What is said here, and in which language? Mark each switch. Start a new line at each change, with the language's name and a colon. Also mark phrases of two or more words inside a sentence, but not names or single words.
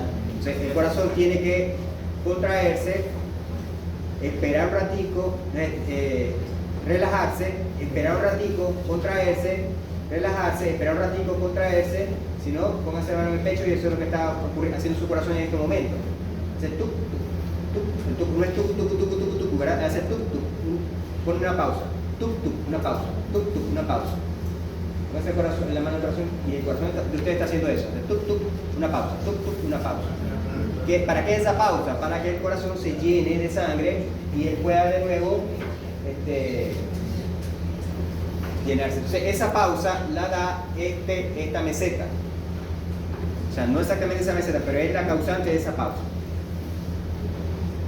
Spanish: Entonces el corazón tiene que contraerse, esperar un ratico, relajarse, esperar un ratico, contraerse, relajarse, esperar un ratico, contraerse. Si no, póngase la mano en el pecho, y eso es lo que está haciendo su corazón en este momento. Hace tuc, tuc, tuc, tuc, no es tuc, tuc, tuc, tuc, tuc, ¿verdad? Hace tuc, tuc, pone una pausa. Tuc, tuc, una pausa, tuc, tuc, una pausa. Póngase el corazón en la mano del corazón, y el corazón de usted está haciendo eso. Tuc, tuc, una pausa, tuc, tuc, una pausa. ¿Para qué esa pausa? Para que el corazón se llene de sangre y él pueda de nuevo llenarse. Entonces esa pausa la da esta meseta. O sea, no exactamente esa meseta, pero es la causante de esa pausa.